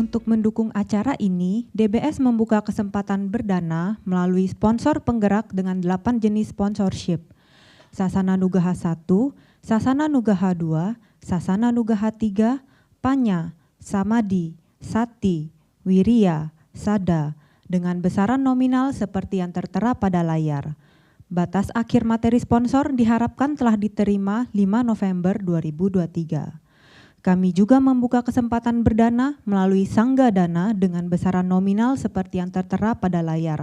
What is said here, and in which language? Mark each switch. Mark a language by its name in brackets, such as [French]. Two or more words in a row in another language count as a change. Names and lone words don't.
[Indonesian] mendukung acara ini, DBS membuka kesempatan berdana melalui sponsor penggerak dengan 8 jenis sponsorship. Sasana Nugaha 1, Sasana Nugaha 2, Sasana Nugaha 3, Panya, Samadi, Sati, Wirya, Sada, dengan besaran nominal seperti yang tertera pada layar. Batas akhir materi sponsor diharapkan telah diterima 5 November 2023. Kami juga membuka kesempatan berdana melalui Sangga Dana dengan besaran nominal seperti yang tertera pada layar.